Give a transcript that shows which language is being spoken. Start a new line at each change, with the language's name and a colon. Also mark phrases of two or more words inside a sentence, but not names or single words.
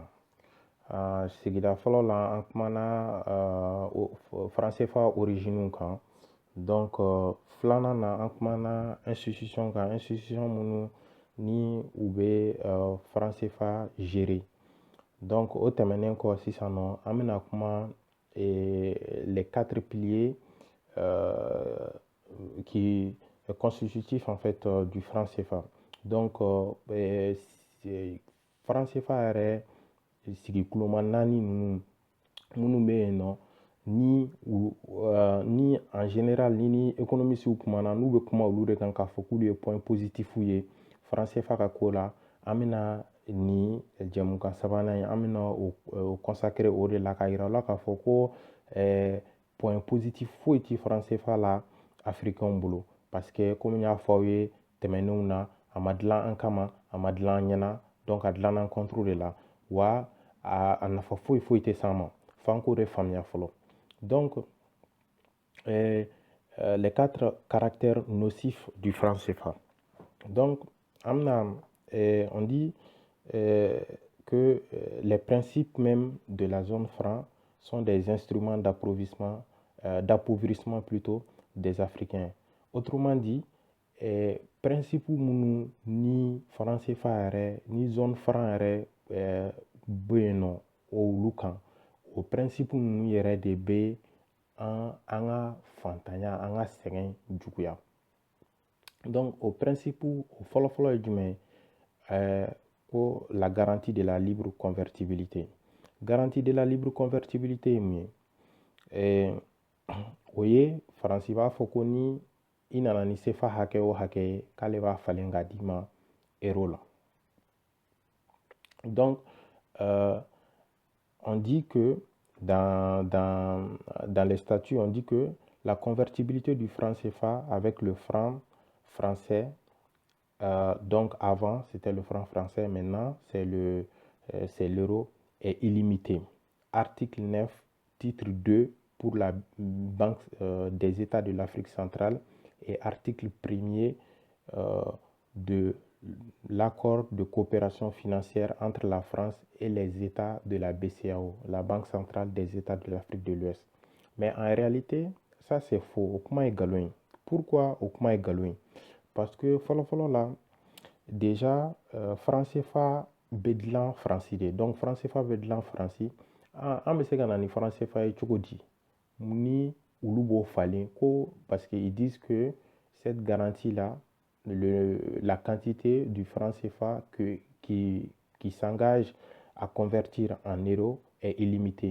Bambara: Sigida fɔlɔ la an kumana franc CFA origine kan. Donc filanan na an kumana institution kan, institution minnu ni u bɛ franc CFA gérer. Donc o tɛmɛnen kɔ sisan nɔ an bɛna kuma
French: les 4 piliers qui est constitutif en fait du franc CFA.
Bambara: Donc franc CFA yɛrɛ sigi kuloma 4 ninnu minnu bɛ yen nɔ ni
French: en général
Bambara: ni économistes kumana n'u bɛ kuma olu de kan k'a fɔ k'ulu ye
French: point positif
Bambara: ye franc CFA ka ko la, an bɛna ni jɛmukan sabanan ye an bɛna o consacrer o de la k'a yira la k'a fɔ ko
French: point positif
Bambara: foyi ti franc CFA la africain bolo,
French: parce que comme
Bambara: n y'a fɔ aw ye tɛmɛnenw na a ma dilan an kama, a ma dilan an ɲɛna, donc a dilanna
French: contre de la,
Bambara: wa a nafa foyi foyi tɛ s'an ma f'an k'o de faamuya fɔlɔ.
French: Donc les 4 caractères nocifs du franc CFA. Donc on dit que les principes même de la zone franc sont des instruments d'appauvrissement plutôt des Africains. Autrement dit,
Bambara: principe minnu ni franc CFA yɛrɛ ni zone franc yɛrɛ bɛ yen nɔ olu kan, o principe ninnu yɛrɛ de bɛ an ka fantanya, an ka sɛgɛn juguya. Donc o principe o fɔlɔfɔlɔ ye jumɛn ye?
French: Ko la garantie de la libre convertibilité. Garantie de la libre convertibilité
Bambara: ye mun ye? O ye Faransi b'a fɔ ko ni i nana ni CFA hakɛ o hakɛ ye k'ale b'a falen k'a d'i ma euro la.
French: Donc on dit que dans les statuts, on dit que la convertibilité du franc CFA avec le franc français, donc avant c'était le franc français, maintenant c'est l'euro, est illimité. Article 9, titre 2 pour la Banque des États de l'Afrique centrale et article 1er de l'accord de coopération financière entre la France et les États de la BCEAO, la Banque centrale des États de l'Afrique de l'Ouest. Mais en réalité, ça c'est faux.
Bambara: O kuma ye galon ye. Pourquoi o kuma ye galon ye?
French: Parce que
Bambara: fɔlɔfɔlɔ la, déjà franc CFA bɛ dilan Faransi de. Donc franc CFA bɛ dilan Faransi. An bɛ se ka na ni franc CFA ye cogo di? Ni olu b'o falen ko
French: parce qu'ils disent que cette garantie là, la quantité du franc CFA qui s'engage à convertir en euros est illimitée.